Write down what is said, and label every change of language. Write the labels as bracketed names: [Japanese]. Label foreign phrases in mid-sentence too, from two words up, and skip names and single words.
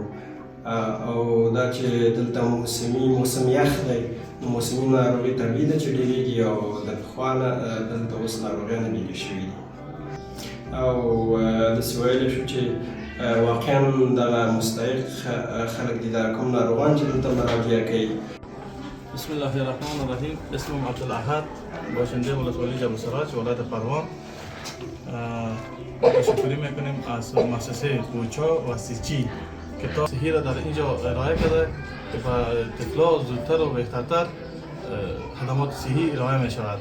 [Pashto] او دا چې دلته موسم یخ دی، نو موسمي ناروغي طبیعي ده چې ډېرېږي او د پخوا نه دلته اوس ناروغیانې ډېرې شوي دي. او داسې ویلی شو چې واقعا دغه مستحق خلک دي، دغه کوم ناروغان چې دلته مراجعه کوي. [Arabic] بسم الله الرحمن الرحیم. [Persian] اسمم عبدالاحد، باشنده ولسوالی جبل سراج ولایت پروان. تشکری میکنیم از مؤسسه کوچا و سیچی که تا صحی را در اینجا ارائه کرده که به طفلا زودتر و بهترتر خدمات صحی ارائه می شود.